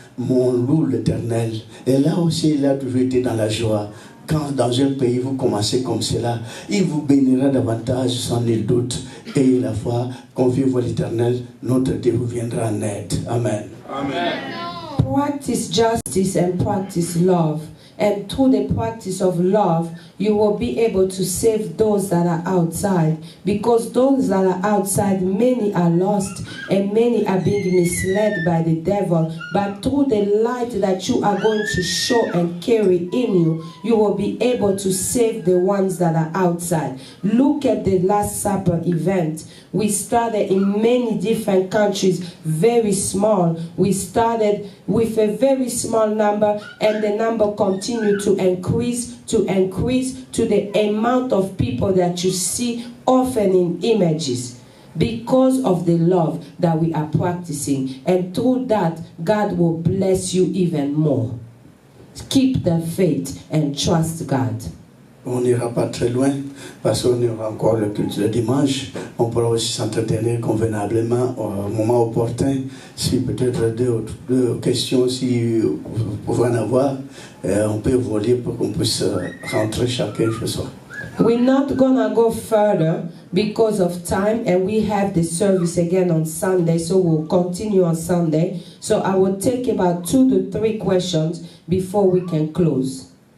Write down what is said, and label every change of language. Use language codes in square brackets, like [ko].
[fr] Mais on loue l'Éternel. Et là aussi, il a toujours été dans la joie. Quand dans un pays vous commencez comme cela, il vous bénira davantage sans nul doute. Et la foi, confiez-vous à l'Éternel, notre Dieu vous viendra en aide. Amen. Amen. [en] Practice justice and practice love. And through the practice of love, you will be able to save those that are outside. Because those that are outside, many are lost and many are being misled by the devil. But through the light that you are going to show and carry in you, you will be able to save the ones that are outside. Look at the Last Supper event. We started in many different countries, very small. We started with a very small number, and the number continued to increase to the amount of people that you see often in images, because of the love that we are practicing. And through that, God will bless you even more. Keep the faith and trust God. [fr] On n'ira pas très loin parce qu'on aura encore le culte le dimanche. On pourra aussi s'entretenir convenablement au moment opportun. Si peut-être deux questions, si vous pouvez en avoir, on peut voler pour qu'on puisse rentrer chacun chez soi. [en] We're not gonna go further because of time, and we have the service again on Sunday, so we'll continue on Sunday. So I will take about 2 to 3 questions before we can close.